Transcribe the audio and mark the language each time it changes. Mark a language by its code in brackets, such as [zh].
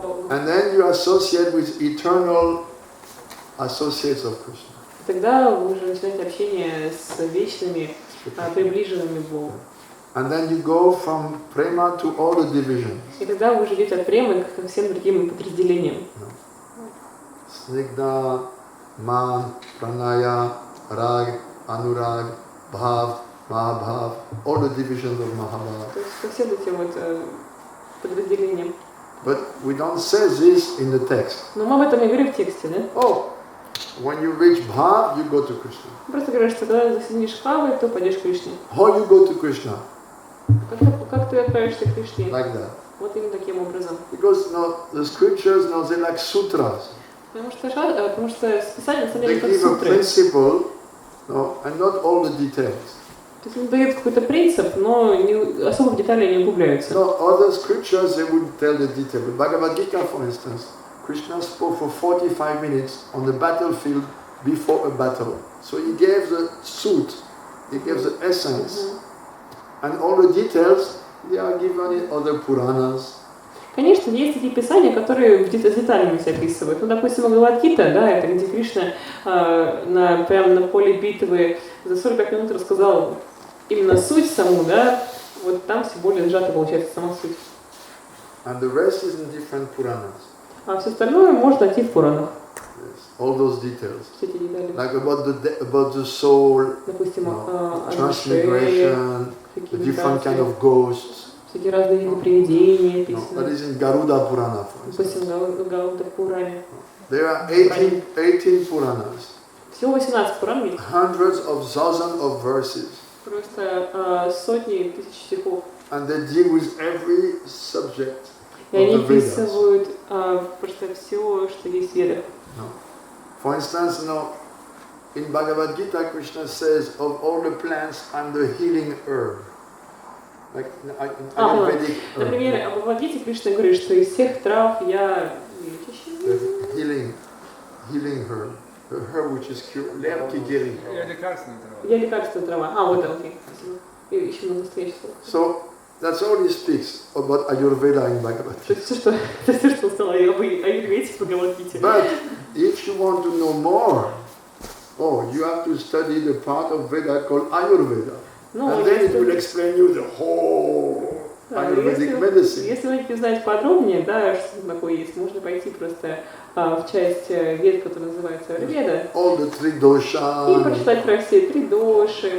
[en] And then you associate with eternal associates of Krishna. [ru] Тогда вы уже начинаете общение с вечными, приближенными Богу. [en] And then you go from prema to all the divisions. [ru] И тогда вы уже идете от премы к всем другим подразделениям. [en] Snigdha, man, pranaya, rag, anurag, bhav, mahabhav, all the divisions of Mahabharata. [ru] То есть по всем этим вот подразделениям. [en] But we don't say this in the text. [ru] Но мы об этом не говорим в тексте, да? [en] Oh, when you reach bhav, you go to Krishna. [ru] Просто говорят, что когда достигнешь бхавы, то пойдешь к Кришне. [en] How you go to Krishna? [ru] Как ты отправишься к Кришне? [en] Like that. [ru] Вот именно таким образом. [en] Because the scriptures, they're like sutras. [ru] Потому что Писание на самом деле [en] They [ru] как [en] give a [ru] сутры. [en] principle, and not all the details. [ru] То есть он дает какой-то принцип, но особо в детали не углубляются. [en] No, other scriptures they would tell the detail. But Bhagavad Gita, for instance, Krishna spoke for 45 minutes on the battlefield before a battle. So he gave the suit, he gave the essence, and all the details they are given in other Puranas. [ru] Конечно, есть такие писания, которые с деталями все описывают. Ну, допустим, Бхагавад-гита, да, это где Кришна прямо на поле битвы за 45 минут рассказал именно суть саму, да, вот там все более сжато получается сама суть. [en] And the rest is in different Puranas. [ru] А все остальное можно найти в Пуранах. [en] Yes, all those details. [ru] Все эти детали. [en] Like about the soul, [ru] допустим, [en] transmigration, the different kind of ghosts. [ru] Всякие разные виды привидений описаны. [en] That is in Garuda Purana, for instance. [ru] Допустим, Гауда Пуране. [en] There are 18 Puranas. [ru] Всего 18 Пуран есть. [en] Hundreds of thousands of verses. [ru] Просто сотни тысяч стихов. [en] And they deal with every subject. [ru] И они описывают просто все, что есть в Ведах. [en] For instance, in Bhagavad Gita, Krishna says, of all the plants, I'm the healing herb. Like Ayurvedic herb. [ru] Например, об Бхагавад-гите Кришна говорит, что из всех трав я [en] healing herb. The herb which is cured. [ru] Я лекарственная трава. Я лекарственная трава. Вот, окей. Еще много настоящего. [en] So, That's all he speaks about Ayurveda in Bhagavad Gita. [ru] Это все, что он сказал об аюрведе в Бхагавад-гите. [en] But if you want to know more, you have to study the part of Veda called Ayurveda. And then it will explain you the whole Ayurvedic medicine. [ru] Если вы хотите узнать подробнее, да, что такое есть, можно пойти просто в часть вед, которая называется Аюрведа. [en] All the three dosha. [ru] И прочитать про все три доши,